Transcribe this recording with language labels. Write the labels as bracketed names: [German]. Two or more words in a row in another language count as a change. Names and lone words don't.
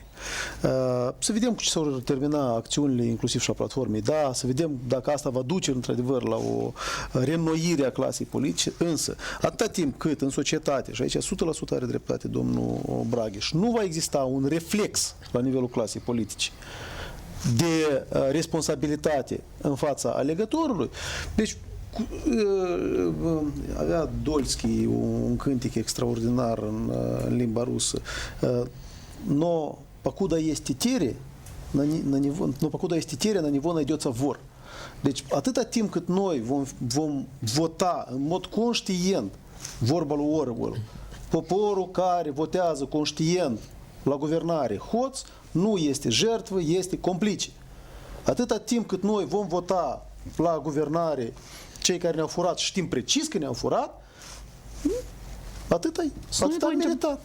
[Romanian] Să vedem cu ce s-au termina acțiunile, inclusiv și a platformei, da, să vedem dacă asta va duce într-adevăr la o reînnoire a clasei politice, însă atâta timp cât în societate, și aici 100% are dreptate domnul Bragheș, nu va exista un reflex la nivelul clasei politice de responsabilitate în fața alegătorului. Deci avea Dolski un cântec extraordinar în limba rusă. [Russian] Но покуда есть тетеря, на него найдется вор. [Romanian] Deci atâta timp cât noi vom vota în mod conștient, vorba lui Orwell, poporul care votează conștient la guvernare hoț, nu este jertvă, este complice. Atâta timp cât noi vom vota la guvernare cei care ne-au furat, știm precis că ne-au furat, atât am meritat.